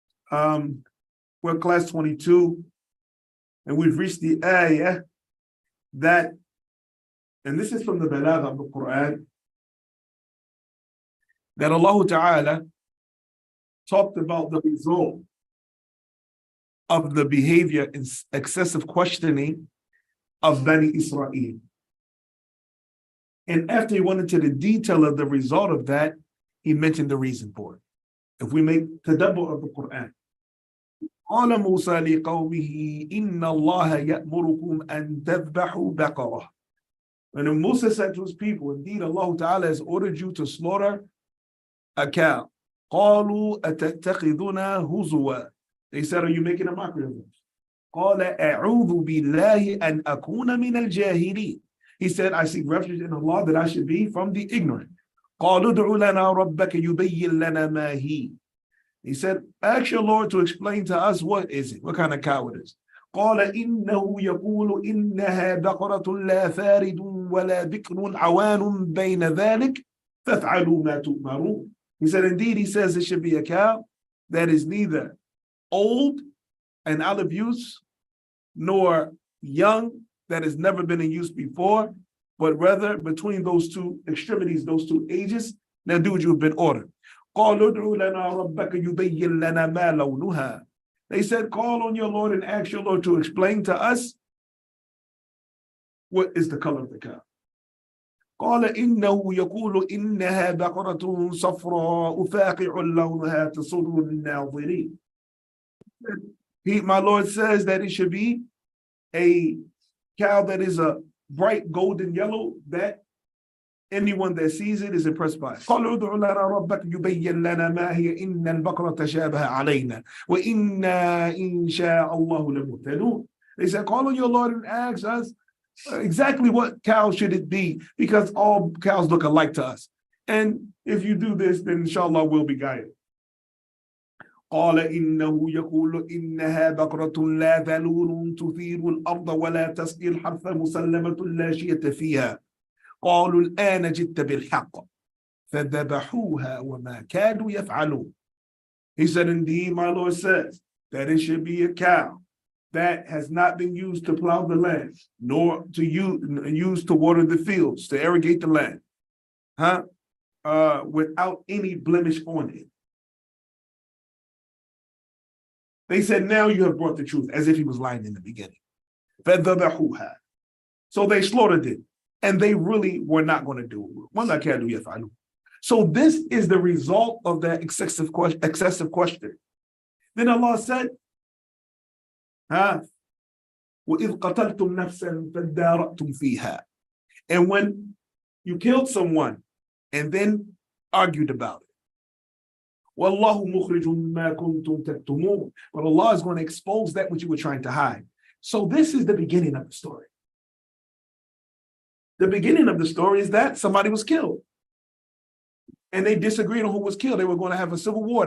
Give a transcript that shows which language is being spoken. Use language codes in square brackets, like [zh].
[en] We're at class 22 and we've reached the ayah that, and this is from the Balagha of the Quran, that Allah Ta'ala talked about the result of the behavior and excessive questioning of Bani Israel. And after he went into the detail of the result of that, he mentioned the reason for it. If we make tadabbur of the Quran, [ar] قال موسى لقومه إن الله يأمركم أن تذبحوا بقرة. [en] And then Musa said to his people, indeed Allah Ta'ala has ordered you to slaughter a cow. [ar] قالوا أتتخذنا هزوا. [en] They said, are you making a mockery of us? [ar] قال أعوذ بالله أن أكون من الجاهلين. [en] He said, I seek refuge in Allah that I should be from the ignorant. [ar] قالوا ادع لنا ربك يبين لنا ما هي. [en] He said, ask your Lord to explain to us what is it, what kind of cow it is. [ar] قال إنه يقول إنها بقرة لا فارد ولا بكر عوان بين ذلك فافعلوا ما تؤمرون. [en] He said, indeed, he says it should be a cow that is neither old and out of use, nor young that has never been in use before, but rather between those two extremities, those two ages. Now do what you've been ordered. [ar] قالوا ادع لنا ربك يبين لنا ما لونها. [en] They said, call on your Lord and ask your Lord to explain to us what is the color of the cow. [ar] قال إنه يقول إنها بقرة صفراء فاقع لونها تسر الناظرين. [en] My Lord says that it should be a cow that is a bright golden yellow, that anyone that sees it is impressed by it. [ar] قالوا ادع لنا ربك يبين لنا ما هي إن البقرة تشابه علينا وإنا إن شاء الله لمهتدون. [en] They said, call on your Lord and ask us exactly what cow should it be, because all cows look alike to us. And if you do this, then inshallah we'll be guided. [ar] قال إنه يقول إنها بقرة لا ذلول تثير الأرض ولا تسقي الحرث مسلمة لا شية فيها. قالوا الآن جئت بالحق فذبحوها وما كادوا يفعلون. [en] He said, indeed, my Lord says that it should be a cow that has not been used to plow the land, nor to use to water the fields, to irrigate the land, without any blemish on it. They said, now you have brought the truth, as if he was lying in the beginning. [ar] فَذَبَحُوهَا. [en] So they slaughtered it, and they really were not going to do it. So this is the result of that excessive question. Then Allah said, [ar] وَإِذْ قَتَلْتُمْ نَفْسًا فَادَّارَأْتُمْ فِيهَا. [en] And when you killed someone and then argued about it. [ar] وَاللَّهُ مُخْرِجٌ مَا كُنْتُمْ تَكْتُمُونَ. [en] But Allah is going to expose that which you were trying to hide. So this is the beginning of the story. The beginning of the story is that somebody was killed. And they disagreed on who was killed. They were going to have a civil war.